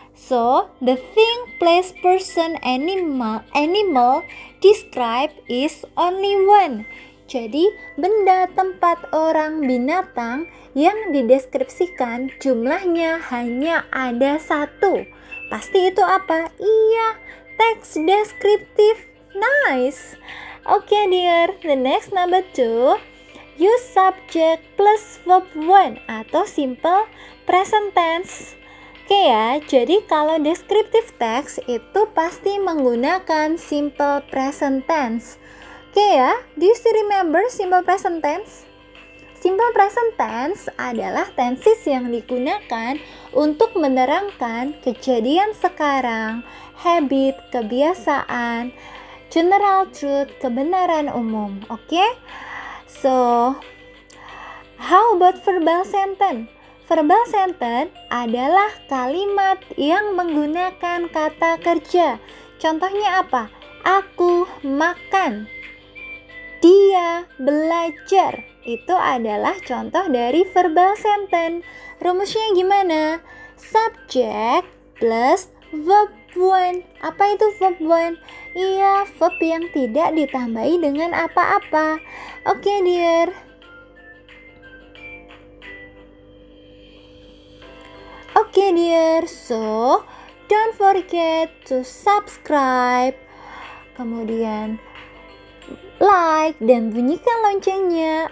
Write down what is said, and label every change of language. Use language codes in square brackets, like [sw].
[en] So, the thing, place, person, animal described is only one. [id] Jadi, benda, tempat, orang, binatang yang dideskripsikan jumlahnya hanya ada satu. Pasti itu apa? Iya, teks deskriptif. Nice. [en] Oke, dear. The next number 2. Use subject plus verb one [id] atau [en] simple present tense. [id] Oke ya, jadi kalau descriptive text itu pasti menggunakan simple present tense. [en] Oke ya, do you still remember simple present tense? [id] Simple present tense adalah tenses yang digunakan untuk menerangkan kejadian sekarang, habit, kebiasaan, general truth, kebenaran umum. Oke? [en] So, how about verbal sentence? [id] Verbal sentence adalah kalimat yang menggunakan kata kerja. Contohnya apa? Aku makan. Dia belajar. Itu adalah contoh dari verbal sentence. Rumusnya gimana? [en] Subject plus verb one. [id] Apa itu verb one? Iya, verb yang tidak ditambahi dengan apa-apa. [en] Oke, dear. Oke, dear. So, don't forget to subscribe. [id] Kemudian like dan bunyikan loncengnya.